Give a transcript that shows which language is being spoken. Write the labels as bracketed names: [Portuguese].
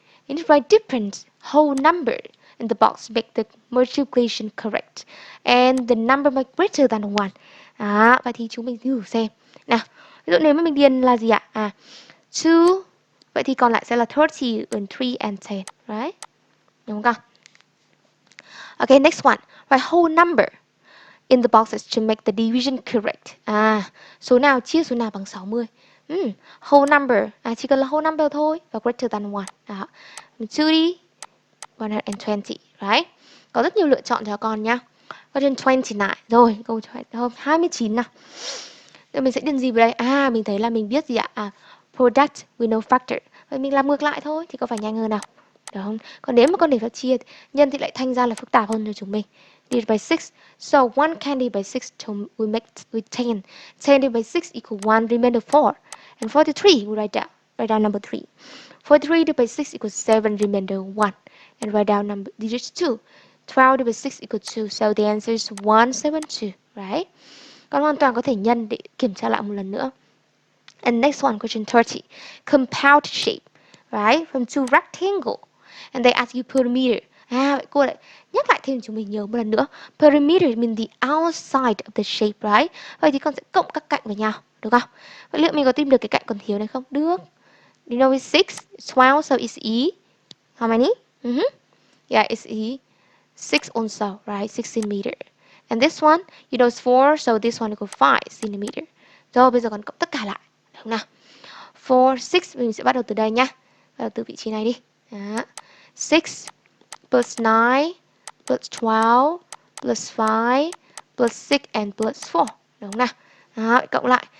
[English] You need to write different whole number in the box, make the multiplication correct. And the number must greater than 1. [Vietnamese] Vậy thì chúng mình thử xem. Nào, ví dụ nếu mà mình điền là gì ạ? 2. Vậy thì còn lại sẽ là 30 [English] and 3 and 10, right? [Vietnamese] Đúng không? [English] Okay, next one. Write whole number in the boxes to make the division correct. [Vietnamese] Số nào chia số nào bằng 60. Whole number, chỉ cần là whole number thôi và [English] greater than 1. [Vietnamese] Đó. Mình trừ đi 120, [English] right? [Vietnamese] Có rất nhiều lựa chọn cho con nhá. [English] Question 29. [Vietnamese] Rồi, câu 29 nào. Rồi mình sẽ điền gì vào đây? Mình thấy là mình biết gì ạ? [English] Product with no factor. [Vietnamese] Vậy mình làm ngược lại thôi thì có phải nhanh hơn nào? Được không? Còn nếu mà con để phép chia nhân thì lại thành ra là phức tạp hơn cho chúng mình. [English] Divide by 6. So 1 candy by 6 we make with 10. 10 divided by 6 equal 1, remainder 4. And 43 we write down number 3. 43 divided by 6 equals 7, remainder 1. And write down number digits 2. 12 divided by 6 equals 2. So the answer is 172, right? [Vietnamese] Con hoàn toàn có thể nhân để kiểm tra lại một lần nữa. [English] And next one, question 30. Compound shape, right? From two rectangle. And they ask you perimeter. [Vietnamese] Vậy cô lại nhắc lại thêm chúng mình nhớ một lần nữa. [English] Perimeter means the outside of the shape, right? [Vietnamese] Vậy thì con sẽ cộng các cạnh với nhau, được không? Vậy liệu mình có tìm được cái cạnh còn thiếu này không? Được. [English] You know it's 6, 12, so it's E. How many? Yeah, it's E. 6 also, right? 6 centimeter. And this one, you know it's 4, so this one equals 5 centimeter. [Vietnamese] Rồi, bây giờ còn cộng tất cả lại. Được không nào? 4, 6, mình sẽ bắt đầu từ đây nhá. Bắt đầu từ vị trí này đi. Đó. [English] 6 plus 9 plus 12 plus 5 plus 6 and plus 4. [Vietnamese] Đúng không nào? Đó, cộng lại.